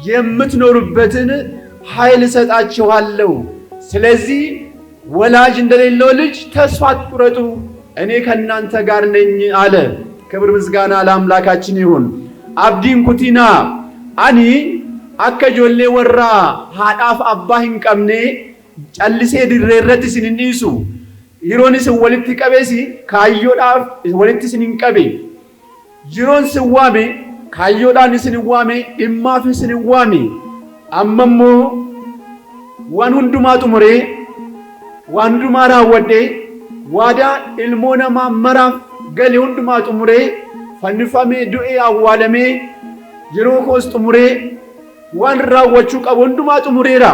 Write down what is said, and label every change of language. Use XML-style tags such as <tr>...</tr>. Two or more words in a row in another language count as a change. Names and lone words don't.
<am>የምትኖሩበትን ኃይል እሰጣችኋለሁ። ስለዚህ ወላጅ እንደሌለው ልጅ ተስፋ አትቁረጡ፣ እኔ ከእናንተ ጋር ነኝ አለ። ክብር ምስጋና ለአምላካችን ይሁን።</am> <om>Abdii kutannaa ani akka ijoollee warra haadha abbaa hin qabne callisee dirreerratti isin hin dhiisu. Yeroon isin walitti qabeesi kaayyoodhaaf walitti isin hin qabe. Yeroon isin waame kaayyoodhaan isin hin waame, dhimmaaf isin hin waame. Amma immoo waan hundumaa xumuree waan hundumaa raawwadhee waadaa ilmoo namaa maraaf gale hundumaa xumuree fannifamee du'ee awwaalamee yeroo koos xumuree waan raawwachuu qabu hundumaa xumureera.</om>